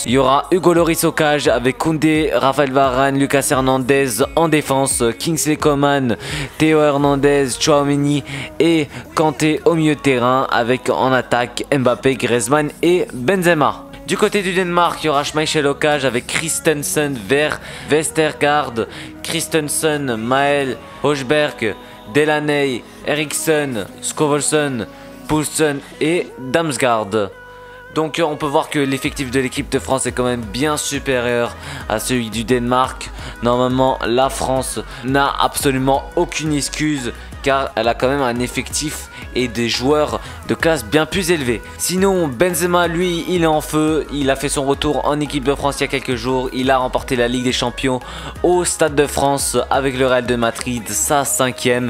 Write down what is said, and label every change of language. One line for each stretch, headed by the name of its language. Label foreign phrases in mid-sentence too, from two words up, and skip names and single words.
French: Il y aura Hugo Lloris au cage avec Koundé, Raphaël Varane, Lucas Hernandez en défense, Kingsley Coman, Théo Hernandez, Tchouaméni et Kanté au milieu de terrain, avec en attaque Mbappé, Griezmann et Benzema. Du côté du Danemark, il y aura Schmeichel au cage avec Christensen, Vestergaard, Christensen, Maël, Højbjerg, Delaney, Eriksen, Skovelsson, Poulsen et Damsgaard. Donc on peut voir que l'effectif de l'équipe de France est quand même bien supérieur à celui du Danemark. Normalement la France n'a absolument aucune excuse car elle a quand même un effectif et des joueurs de classe bien plus élevée. Sinon Benzema lui il est en feu, il a fait son retour en équipe de France il y a quelques jours, il a remporté la Ligue des Champions au Stade de France avec le Real de Madrid, sa 5e.